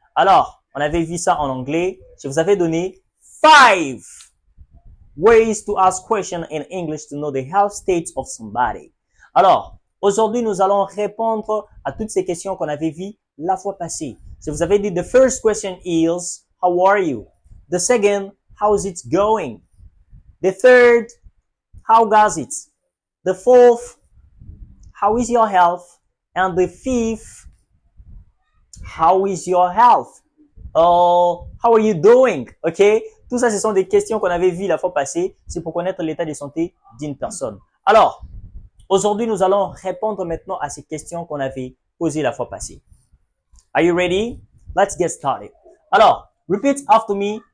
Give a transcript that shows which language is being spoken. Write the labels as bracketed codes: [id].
[fr] Alors, on avait vu ça en anglais. Je vous avais donné [en] 5 ways to ask questions in English to know the health state of somebody. [fr] Alors, aujourd'hui, nous allons répondre à toutes ces questions qu'on avait vues la fois passée. Je vous avais dit, [en] the first question is, how are you? The second, how's it going? The third, how goes it? The fourth, how is your health? And the fifth, how is your health? How are you doing? OK? [fr] Tout ça, ce sont des questions qu'on avait vues la fois passée. C'est pour connaître l'état de santé d'une personne. Alors, aujourd'hui, nous allons répondre maintenant à ces questions qu'on avait posées la fois passée. [en] Are you ready? Let's get started. [fr] Alors, [en] repeat after me.